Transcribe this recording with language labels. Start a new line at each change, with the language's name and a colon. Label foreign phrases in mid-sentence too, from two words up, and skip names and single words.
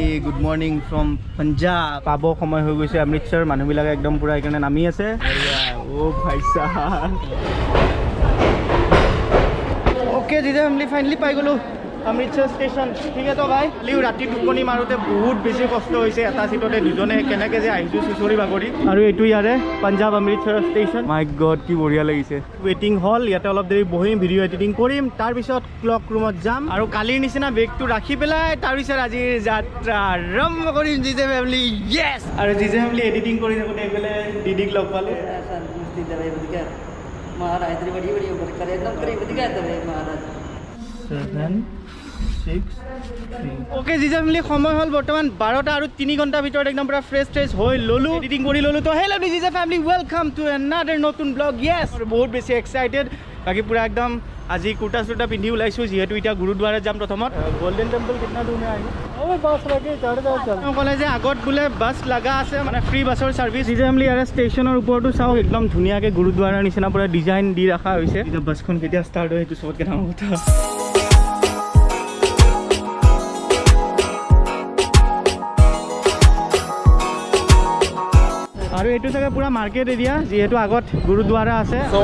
English: Good morning from Punjab.
Assamese: পাব সময় হৈ গৈছে অমৃতসৰ মানুহবিলাকে একদম পুৰা এখানে নামি আছে। ও ভাই সাহেব।
English: OK Jize family finally
Assamese: পাই গলো অমৃতসৰ ষ্টেচন। ঠিক আছে তো ভাই, লিও ৰাতি টোপনি মাৰোতে বহুত বেছি কষ্ট হৈছে। এটা সিটতে দুজনে কেনেকে যে আহিছো চুচৰি বাগৰি। আৰু এইটো ইয়াৰে পাঞ্জাব অমৃতসৰ ষ্টেচন।
English: my god
Assamese: কি বঢ়িয়া লাগিছে। ৱেটিং হল, ইয়াতে অলপ দেৰি বহিম,
English: video editing
Assamese: কৰিম, তাৰ পিছত ক্লক ৰুমত যাম আৰু কালিৰ নিচিনা বেগটো ৰাখি পেলাই তাৰ পিছত আজিৰ যাত্ৰা আৰম্ভ কৰিম Jize family। ইয়েছ। আৰু Jize family এডিটিং কৰি থাকোঁতে এইফালে দিদিক লগ পালোঁ।
Hindi: महाराज इतनी बड़ी बड़ी उम्र करे एकदम करीब दिखा दे महाराज
Assamese: 7 6 3 ओके Jize family সময় হল বৰ্তমান 12টা আৰু 3 ঘণ্টাৰ ভিতৰত একদম পুৰা ফ্ৰেছ হৈ ললো, এডিটিং কৰি ললো। তো হেল্ল Jize family,
English: welcome to another
Assamese: নতুন ব্লগ। ইয়েস, বহুত বেছি এক্সাইটেড। বাকি পুৰা একদম আজি কুৰ্তা চুৰ্তা পিন্ধি ওলাইছোঁ, যিহেতু এতিয়া গুৰুদ্বাৰত যাম প্ৰথমত।
Hindi: গোল্ডেন টেম্পল কিतना दूर में आएगा? बस लागे चढ़ जाओ चल।
Assamese: ক'লে যে আগত বোলে বাছ লগা আছে, মানে ফ্ৰী বাছৰ ছাৰ্ভিচ। Jize family ইয়াৰ ষ্টেচনৰ ওপৰতো চাওক, একদম ধুনীয়াকৈ গুৰুদ্বাৰৰ নিচিনা পুৰা ডিজাইন দি ৰখা হৈছে। এতিয়া বাছখন কেতিয়া ষ্টাৰ্ট হয় সেইটো চবতকৈ ডাঙৰ কথা। আৰু এইটো চাগে পুৰা
English: market area,
Assamese: যিহেতু আগত গুৰুদ্বাৰা আছে।